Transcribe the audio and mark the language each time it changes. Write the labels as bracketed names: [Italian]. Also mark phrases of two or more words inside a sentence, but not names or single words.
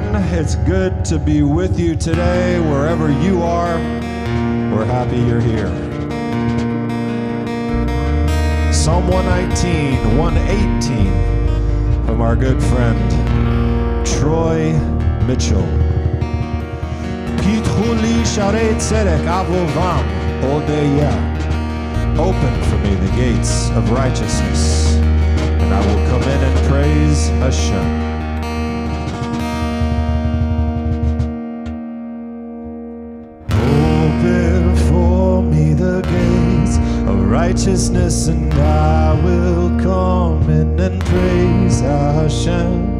[English] It's good to be with you today, wherever you are. We're happy you're here. Psalm 119, 118 from our good friend Troy Mitchell. [Hebrew] פתחו לי שערי צדק אבא בם אודה יה. [English] Open for me the gates of righteousness, and I will come in and praise Hashem. Open for me the gates of righteousness, and I will come in and praise Hashem.